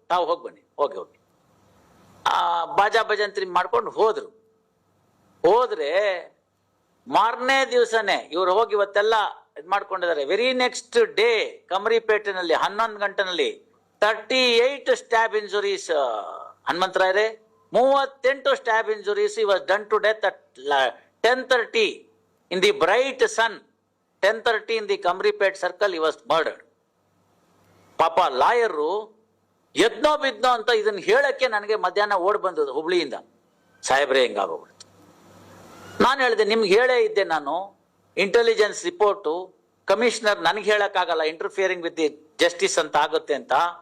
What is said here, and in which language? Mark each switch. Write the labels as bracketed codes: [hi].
[kn] ತಾವು ಹೋಗಿ ಬನ್ನಿ, ಹೋಗಿ ಹೋಗಿ ಬಾಜಾ ಭಜಂತ್ರಿ ಮಾಡ್ಕೊಂಡು ಹೋದ್ರೆ ಮಾರನೇ ದಿವಸನೇ ಇವ್ರು ಹೋಗಿ ಇವತ್ತೆಲ್ಲ ಇದ್ ಮಾಡ್ಕೊಂಡಿದ್ದಾರೆ. [en] very next day [kn] ಕಮರಿಪೇಟೆನಲ್ಲಿ 11 ಗಂಟೆನಲ್ಲಿ [en] 38 stab injuries. ಹನುಮಂತರಾಯರೇ, 38 stab injuries. He was done to death at 10:30 in the bright sun. 10:30 in the Kamripet circle he was murdered. [kn] ಪಾಪ ಲಾಯರು ಎದ್ನೋ ಬಿದ್ನೋ ಅಂತ ಇದನ್ನ ಹೇಳಕ್ಕೆ ನನಗೆ ಮಧ್ಯಾಹ್ನ ಓಡ್ ಬಂದದ್ದು ಹುಬ್ಳಿಯಿಂದ. ಸಾಹೇಬ್ರೆ ಹಿಂಗಾಗೋಗ್ಬಿಡ್ತು. ನಾನು ಹೇಳಿದೆ, ನಿಮ್ಗೆ ಹೇಳೇ ಇದ್ದೆ ನಾನು, ಇಂಟೆಲಿಜೆನ್ಸ್ ರಿಪೋರ್ಟು ಕಮಿಷನರ್ ನನಗೆ ಹೇಳಕ್ಕಾಗಲ್ಲ, [en] interfering with the justice [kn] ಅಂತ ಆಗುತ್ತೆ ಅಂತ.